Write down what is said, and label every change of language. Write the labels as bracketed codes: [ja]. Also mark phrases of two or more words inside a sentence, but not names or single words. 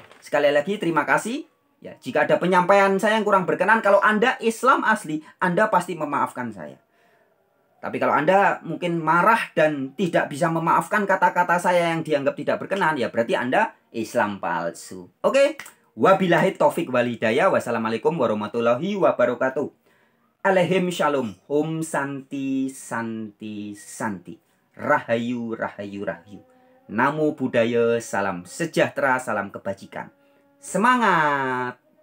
[id] Sekali lagi terima kasih. Ya, jika ada penyampaian saya yang kurang berkenan, kalau Anda Islam asli, Anda pasti memaafkan saya. Tapi kalau Anda mungkin marah dan tidak bisa memaafkan kata-kata saya yang dianggap tidak berkenan, ya berarti Anda Islam palsu. Oke? [ar] وبالله التوفيق والهداية. والسلام عليكم ورحمة الله وبركاته. [he] עליכם שלום. [sa] Om santi santi santi. [id] Rahayu rahayu rahayu. [pi] Namo Buddhaya, [id] salam sejahtera, salam kebajikan. Semangat!